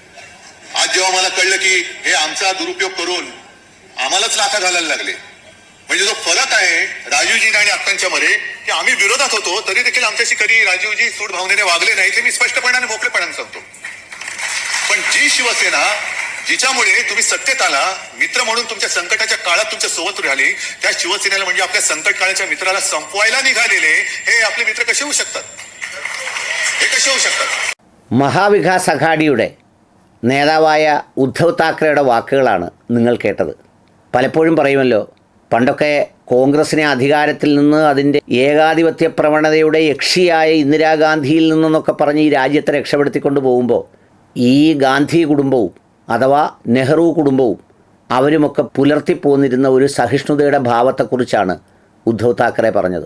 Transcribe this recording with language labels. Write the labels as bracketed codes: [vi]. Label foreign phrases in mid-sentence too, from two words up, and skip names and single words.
[mr] आज जेव्हा मला कळलं की हे आमचा दुरुपयोग करून आम्हालाच लाथा घालायला लागले, म्हणजे जो फरक आहे राजीवजी आणि अक्कांच्या मध्ये की आम्ही विरोधात होतो तरी देखील आमच्याशी कधी राजीवजी सूड भावनेने वागले नाही, ते मी स्पष्टपणाने मोकळेपणाने सांगतो. पण जी शिवसेना जिच्यामुळे तुम्ही सत्तेत आला, मित्र म्हणून तुमच्या संकटाच्या काळात तुमच्या सोबत राहिली, त्या शिवसेनेला म्हणजे आपल्या संकट काळाच्या मित्राला संपवायला निघालेले हे आपले मित्र कसे होऊ शकतात? हे कसे होऊ शकतात? [ml] മഹാവികാസ് അഘാഡിയുടെ നേതാവായ ഉദ്ധവ് താക്കറെയുടെ വാക്കുകളാണ് നിങ്ങൾ കേട്ടത്. പലപ്പോഴും പറയുമല്ലോ, പണ്ടൊക്കെ കോൺഗ്രസിനെ അധികാരത്തിൽ നിന്ന് അതിൻ്റെ ഏകാധിപത്യ പ്രവണതയുടെ യക്ഷിയായ ഇന്ദിരാഗാന്ധിയിൽ നിന്നൊക്കെ പറഞ്ഞ് ഈ രാജ്യത്തെ രക്ഷപ്പെടുത്തിക്കൊണ്ട് പോകുമ്പോൾ ഈ ഗാന്ധി കുടുംബവും അഥവാ നെഹ്റു കുടുംബവും അവരുമൊക്കെ പുലർത്തിപ്പോന്നിരുന്ന ഒരു സഹിഷ്ണുതയുടെ ഭാവത്തെക്കുറിച്ചാണ് ഉദ്ധവ് താക്കറെ പറഞ്ഞത്.